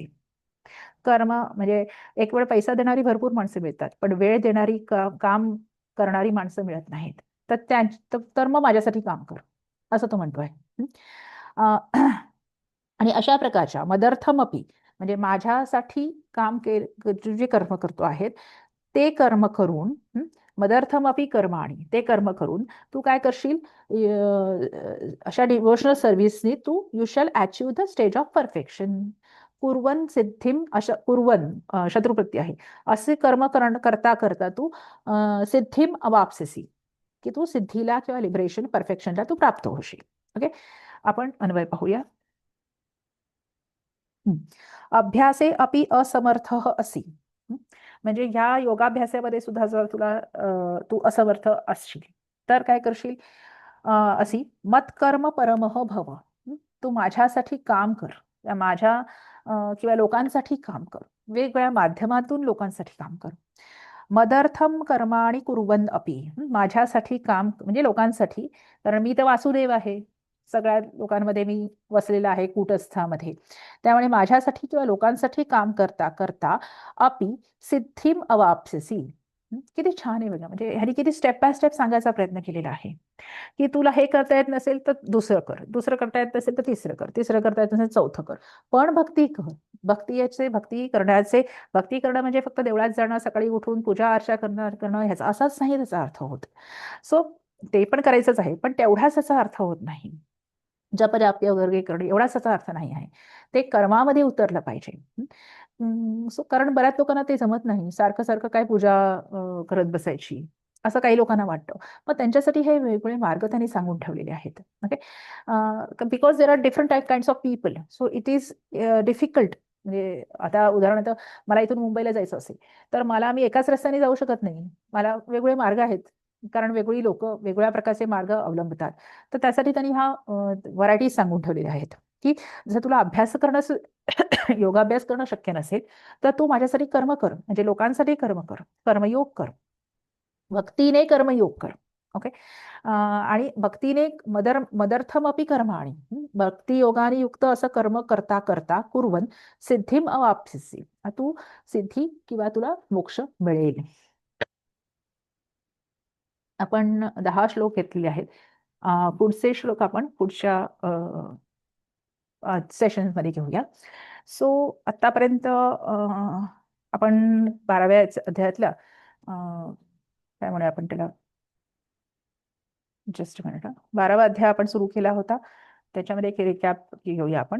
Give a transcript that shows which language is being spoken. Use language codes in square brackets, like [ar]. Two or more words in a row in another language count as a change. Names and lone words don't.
[mr] कर्म म्हणजे एक वेळ पैसा देणारी भरपूर माणसं मिळतात, पण वेळ देणारी काम करणारी माणसं मिळत नाहीत. तर मग माझ्यासाठी काम कर, असं तो म्हणतोय. आणि अशा प्रकारच्या मदर्थमपि, म्हणजे माझ्यासाठी काम जे कर्म करतो आहेत ते कर्म करून, [sa] मदर्थमपि कर्माणि, [mr] ते कर्म करून तू काय करशील? अशा डिवोशनल सर्व्हिसनी तू [en] you shall achieve the stage of perfection. [sa] कुर्वन सिद्धिम, [mr] अशा कुर्वन शत्रुप्रती आहे, असे कर्म करता करता तू [sa] सिद्धिम अवाप्स्यसि, [mr] की तू सिद्धीला किंवा लिबरेशन, परफेक्शनला तू प्राप्त होशील. ओके, आपण अन्वय पाहूया. [sa] अभ्यासे अपि असमर्थ असि, [mr] म्हणजे ह्या योगाभ्यासामध्ये सुद्धा जर तुला तू असमर्थ असशील तर काय करशील? [sa] असी मत्कर्म परमः भव, [mr] तू माझ्यासाठी काम कर, माझ्या किंवा लोकांसाठी काम कर, वेगवेगळ्या माध्यमातून लोकांसाठी काम कर. [sa] मदर्थम कर्माणि कुर्वन् अपि, [mr] माझ्यासाठी काम म्हणजे लोकांसाठी, कारण मी तर वासुदेव आहे, सगळ्या लोकांमध्ये मी वसलेला आहे कूटस्थामध्ये, त्यामुळे माझ्यासाठी किंवा लोकांसाठी काम करता करता [sa] अपि सिद्धिम अवाप्स्यसि. [mr] किती छान आहे बघा, म्हणजे ह्यानी किती [en] step by step [mr] सांगायचा प्रयत्न केलेला आहे की तुला हे करता येत नसेल तर दुसरं कर, दुसरं करता येत नसेल तर तिसरं कर, तिसरं करता येत नसेल चौथं कर, पण भक्ती कर. भक्ती करणं म्हणजे फक्त देवळात जाणं, सकाळी उठून पूजा अर्चा करणं ह्याचा असाच नाही त्याचा अर्थ होत. सो ते पण करायचंच आहे, पण तेवढाच त्याचा अर्थ होत नाही. जप जाप वगैरे करणे एवढाच त्याचा अर्थ नाही आहे, ते कर्मामध्ये उतरलं पाहिजे. सो कारण बऱ्याच लोकांना ते जमत नाही, सारखं सारखं काय पूजा करत बसायची, असं काही लोकांना वाटतं. मग त्यांच्यासाठी हे वेगवेगळे मार्ग त्यांनी सांगून ठेवलेले आहेत. ओके, [en] Because there are different kinds of people, so it is difficult. [mr] म्हणजे आता उदाहरणार्थ मला इथून मुंबईला जायचं असेल तर मी एकाच रस्त्याने जाऊ शकत नाही, मला वेगवेगळे मार्ग आहेत, कारण वेगवेगळी लोक वेगवेगळ्या प्रकारचे मार्ग अवलंबतात. तर त्यासाठी त्यांनी ह्या व्हरायटीज सांगून ठेवलेल्या आहेत की जर तुला अभ्यास करणं योगाभ्यास करणं शक्य नसेल तर तू माझ्यासाठी कर्म कर, म्हणजे लोकांसाठी कर्म कर, कर्मयोग कर, भक्तीने कर्मयोग कर. ओके, आणि भक्तीने [sa] मदर्थमपि कर्माणि, [mr] भक्ती योगाने युक्त असं कर्म करता करता [sa] कुर्वन सिद्धिम अवाप्स्यसि, [mr] तू सिद्धी किंवा तुला मोक्ष मिळेल. आपण 10 श्लोक घेतलेले आहेत. पुढचे श्लोक आपण पुढच्या सेशन्स मध्ये घेऊया. सो आतापर्यंत आपण 12व्या अध्यायातल्या काय म्हणूया आपण त्याला, [en] just minute, [mr] 12वा अध्याय आपण सुरू केला होता, त्याच्यामध्ये एक रिकॅप घेऊया आपण.